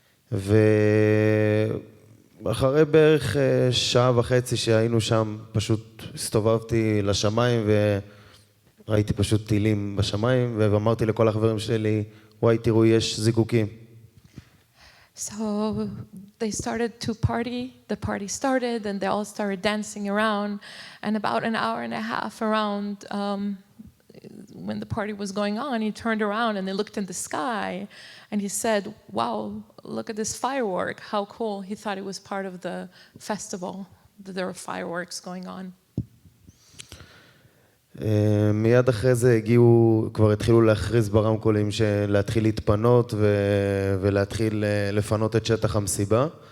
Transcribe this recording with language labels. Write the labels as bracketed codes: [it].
[he] ואחרי בערך שעה וחצי שהיינו שם, פשוט הסתובבתי לשמיים וראיתי פשוט טילים בשמיים, ואמרתי לכל החברים שלי, וואי, תראו, יש זיקוקים. [en] So they started to party, the party started, and they all started dancing around, and about an hour and a half around, when the party was going on, he turned around and they looked in the sky, and he said, wow, look at this firework, how cool. He thought it was part of the festival, that there were fireworks going on. [he] מיד אחרי זה כבר התחילו להכריז ברמקולים להתחיל להתפנות ולהתחיל לפנות את שטח המסיבה.